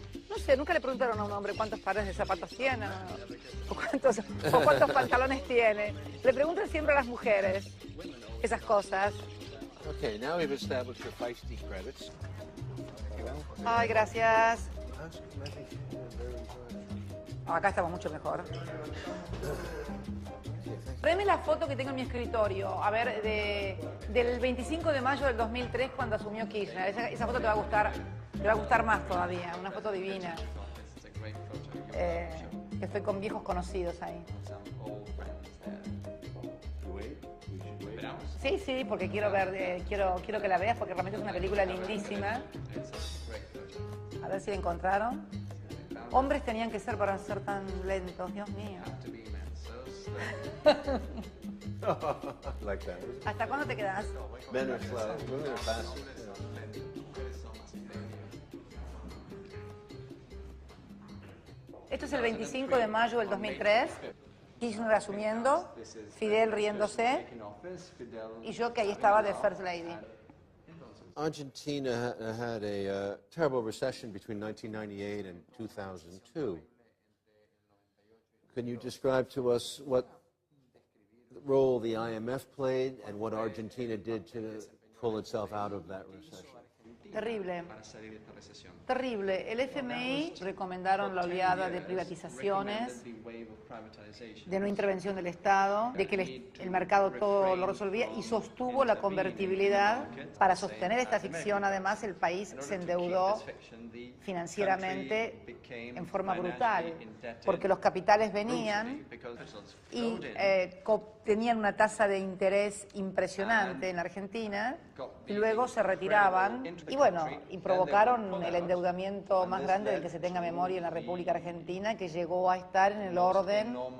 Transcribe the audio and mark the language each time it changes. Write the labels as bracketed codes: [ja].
[es] No sé, nunca le preguntaron a un hombre cuántos pares de zapatos tiene o cuántos pantalones tiene. Le preguntan siempre a las mujeres esas cosas. [en] Okay, now we've established your feisty credits. [es] Ay, gracias. Acá estamos mucho mejor. Tráeme la foto que tengo en mi escritorio, a ver, del 25 de mayo del 2003 cuando asumió Kirchner. Esa foto te va a gustar más todavía, una foto divina. Que estoy con viejos conocidos ahí. Sí, porque quiero que la veas porque realmente es una película lindísima. A ver si la encontraron. Hombres tenían que ser para ser tan lentos, Dios mío. [en] Like that. [es] ¿Hasta cuándo te quedas? [en] Men are slow, women are fast. [es] Esto es el 25 de mayo del 2003. Kirchner asumiendo, Fidel riéndose y yo que ahí estaba de [en] First Lady. Argentina had a terrible recession between 1998 and 2002. Can you describe to us what role the IMF played and what Argentina did to pull itself out of that recession? [es] Terrible. para salir de esta recesión. Terrible. El FMI recomendaron la oleada de privatizaciones, de no intervención del Estado, de que el mercado todo lo resolvía y sostuvo la convertibilidad. Para sostener esta ficción, además, el país se endeudó financieramente en forma brutal, porque los capitales venían y tenían una tasa de interés impresionante en la Argentina y luego se retiraban y bueno, y provocaron el endeudamiento más grande del que se tenga memoria en la República Argentina, que llegó a estar en el orden